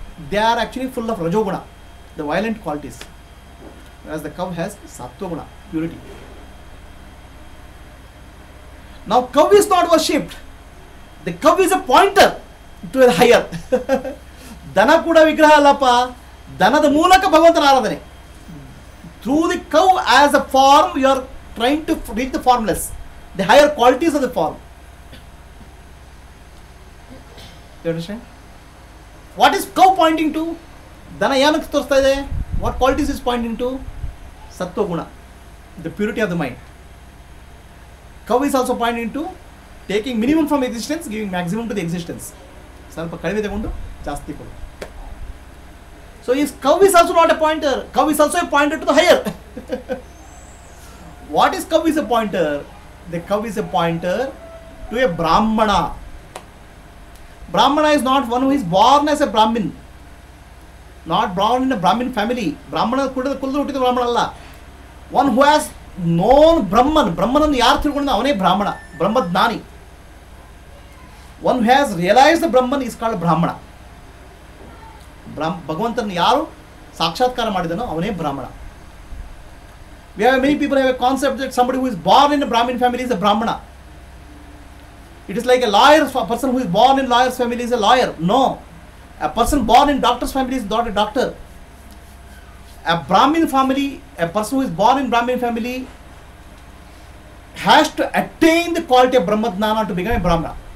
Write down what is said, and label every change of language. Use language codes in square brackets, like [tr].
[en] They are actually full of rajoguna, the violent qualities, whereas the cow has sattva guna, purity. Now cow is not worshipped. The cow is a pointer to a higher. [kn] ದನ ಕೂಡ ವಿಗ್ರಹ ಅಲ್ಲಪ್ಪ, ದನದ ಮೂಲಕ ಭಗವಂತನ ಆರಾಧನೆ. [en] Through the cow as a form, you are trying to reach the formless, the higher qualities of the form. You understand? What is cow pointing to? [kn] ದನ ಏನಕ್ಕೆ ತೋರಿಸ್ತಾ ಇದೆ? [en] What qualities is pointing to? ಸತ್ವ ಗುಣ, the purity of the mind. Cow is also pointing to taking minimum from existence, giving maximum to the existence. [kn] ಸ್ವಲ್ಪ ಕಡಿಮೆ ತಗೊಂಡು ಜಾಸ್ತಿ ಕೊಡು. [en] So is cow is also not a pointer. Cow is also a pointer to the higher. What is cow is a pointer? The cow is a pointer to a brahmana. Brahmana is not one who is born as a brahmin, not born in a brahmin family. [kn] Brahmana ಕುಲದ ಹುಟ್ಟಿದ ಬ್ರಾಹ್ಮಣ ಅಲ್ಲ. [en] One who has known Brahman. [kn] ಬ್ರಹ್ಮನನ್ನು ಯಾರು ತಿಳ್ಕೊಂಡ ಅವನೇ ಬ್ರಾಹ್ಮಣ, ಬ್ರಹ್ಮಜ್ಞಾನಿ. [en] One who has realized the Brahman is called Brahmana. [kn] ಭಗವಂತನ ಯಾರು ಸಾಕ್ಷಾತ್ಕಾರ ಮಾಡಿದನೋ ಅವನೇ ಬ್ರಾಹ್ಮಣ. [en] We have many people have a concept that somebody who is born in a Brahmin family is a Brahmana. It is like a lawyer, a person who is born in lawyer's family is a lawyer. No. A person born in doctor's family is not a doctor. A Brahmin family, a person who is born in Brahmin family has to attain the quality of Brahmadnana to become a Brahmana.